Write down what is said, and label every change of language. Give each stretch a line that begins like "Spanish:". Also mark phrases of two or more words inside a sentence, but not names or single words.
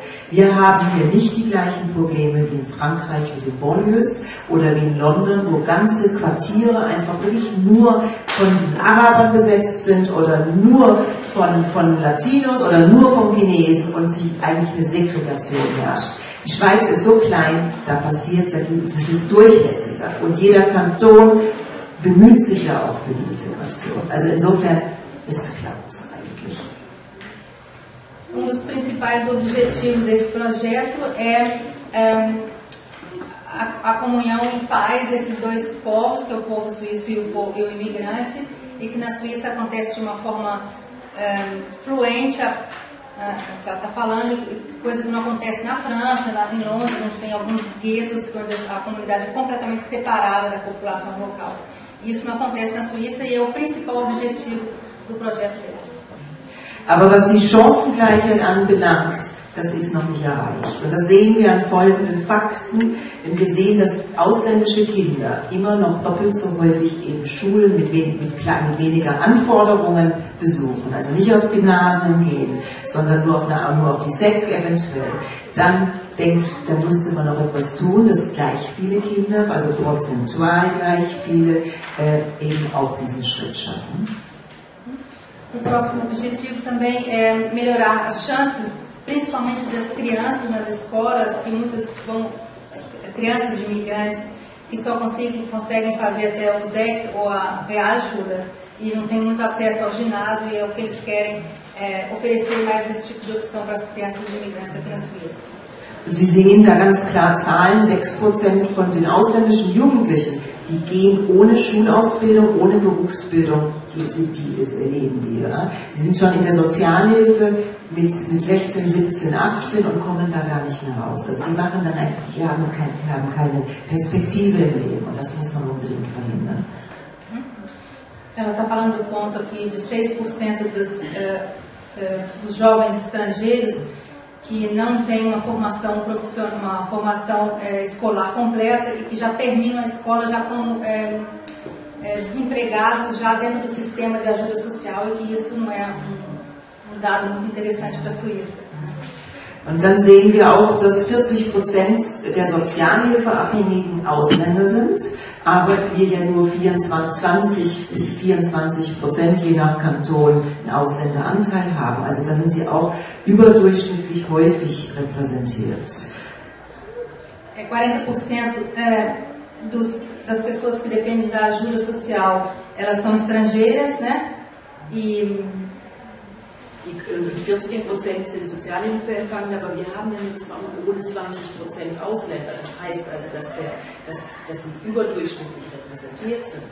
German: Wir haben hier nicht die gleichen Probleme wie in Frankreich mit den Banlieues oder wie in London, wo ganze Quartiere einfach wirklich nur von den Arabern besetzt sind oder nur von Latinos oder nur von Chinesen und sich eigentlich eine Segregation herrscht. Die Schweiz ist so klein, das ist durchlässiger, und jeder Kanton bemüht sich ja auch für die Integration. Also insofern, es klappt eigentlich.
Portuguese: Dos principais objetivos desse projeto é a comunhão em paz desses dois povos, que é o povo suíço e o imigrante, e que na Suíça acontece de uma forma fluente, que ela está falando, coisa que não acontece na França, lá em Londres, onde tem alguns guetos, onde a comunidade é completamente separada da população local. Isso não acontece na Suíça, e é o principal objetivo do projeto dela.
German: Aber was die Chancengleichheit anbelangt, das ist noch nicht erreicht. Und das sehen wir an folgenden Fakten, wenn wir sehen, dass ausländische Kinder immer noch doppelt so häufig eben Schulen mit weniger Anforderungen besuchen, also nicht aufs Gymnasium gehen, sondern nur auf die SEC eventuell. Dann denke ich, da müsste man noch etwas tun, dass gleich viele Kinder, also prozentual gleich viele, eben auch diesen Schritt schaffen.
Portuguese: O próximo objetivo também é melhorar as chances, principalmente das crianças nas escolas, que muitas crianças de imigrantes que só conseguem fazer até o ZEC ou a Realschule e não tem muito acesso ao ginásio, e é o que eles querem oferecer mais esse tipo de opção para as crianças de imigrantes aqui na Suíça.
German: Sie sehen da ganz klar Zahlen, 6% von den ausländischen Jugendlichen, die gehen ohne Schulausbildung, ohne Berufsbildung, leben die. Ja? Die sind schon in der Sozialhilfe mit 16, 17, 18 und kommen da gar nicht mehr raus. Also die haben keine Perspektive im Leben, und das muss man unbedingt verhindern.
Portuguese: Ela está falando do ponto aqui de 6% dos jovens estrangeiros que não têm uma formação profissional, uma formação escolar completa e que já terminam a escola já como desempregados, já dentro do sistema de ajuda social, e que isso não é um dado muito interessante para a Suíça.
German: Und dann sehen wir auch, dass 40% der Sozialhilfeabhängigen Ausländer sind, aber wir ja nur 20 bis 24% je nach Kanton einen Ausländeranteil haben. Also da sind sie auch überdurchschnittlich häufig repräsentiert.
Portuguese: 40% das pessoas que dependem da ajuda social, elas são estrangeiras, né? E
German: 14% sind Sozialhilfeempfangende, aber wir haben ja nur rund 20% Ausländer. Das heißt also, dass sie überdurchschnittlich repräsentiert sind.